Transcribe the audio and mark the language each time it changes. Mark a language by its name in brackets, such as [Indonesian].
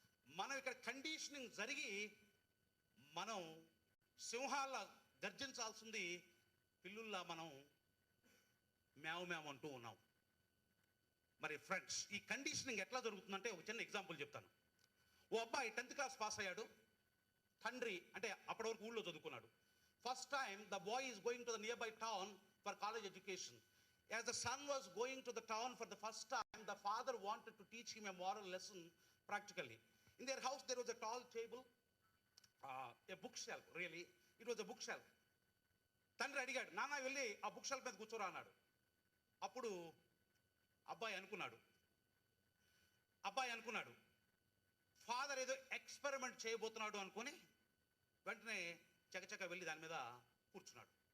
[Telugu] మనం ఇక్కడ కండిషనింగ్ జరిగి మనం సింహాల గర్జించాల్సింది పిల్లుల్లా మనం మేవ మేవ అంటూ ఉన్నాం. మరి ఫ్రెండ్స్, ఈ కండిషనింగ్ ఎట్లా జరుగుతుందంటే ఒక చిన్న ఎగ్జాంపుల్ చెప్తాను. ఓ అబ్బాయి 10th క్లాస్ పాస్ అయ్యాడు. తండ్రి అంటే అప్పటి వరకు ఊళ్ళో చదువుకున్నాడు. [English] First time the boy is going to the nearby town for college education. As the son was going to the town for the first time, the father wanted to teach him a moral lesson practically. In their house there was a tall table, a bookshelf, really it was a bookshelf. [Telugu] తండ్రి అడిగాడు, నాన్న వెళ్ళి ఆ book shelf మీద కూర్చోరా అన్నాడు. అప్పుడు అబ్బాయి అనుకున్నాడు ఫాదర్ ఏదో ఎక్స్పెరిమెంట్ చేయబోతున్నాడు అనుకొని వెంటనే చకచక వెళ్ళి దాని మీద కూర్చున్నాడు.